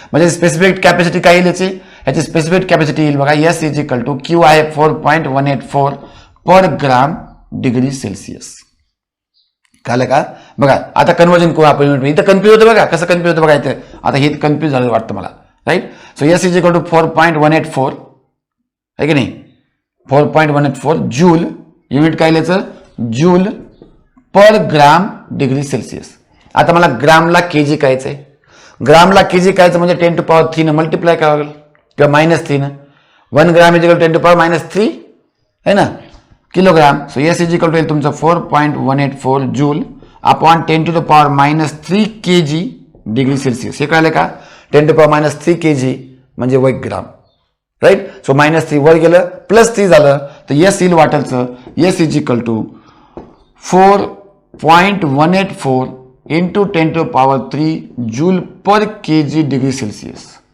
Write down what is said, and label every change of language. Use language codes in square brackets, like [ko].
[mr] म्हणजे specific capacity काय येईल याची स्पेसिफिक कॅपॅसिटी येईल बघा, [en] S is equal to Q [mr] आहे 4.184 पर ग्राम डिग्री सेल्सिअस, कळलं का? बघा आता कन्वर्जन करू आपण, इथं कन्फ्युज होतं बघा, कसं कन्फ्युज होतं बघा इथं, आता हे कन्फ्युज झालं वाटतं मला, right? [en] so S is equal to [mr] 4.184 आहे की नाही, 4.184 जूल, युनिट काय लिहायचं? जूल पर ग्राम डिग्री सेल्सिअस. आता मला ग्रामला केजी कायचं आहे, ग्रामला केजी कायचं म्हणजे 10⁻³ मल्टिप्लाय करावं लागेल किंवा -3. [en] 1 gram is equal to 10⁻³ [hi] है ना [en] Kilogram. So S is equal to तुमचं 4.184 joule upon 10⁻³ kg degree Celsius. हे कळलं का? [mr] 10⁻³ kg म्हणजे 1 ग्राम, राईट? सो -3 वर गेलं +3 झालं तर एस येईल वाटलचं, [en] S is equal to 4.184 into 10⁻³ joule per KG degree Celsius.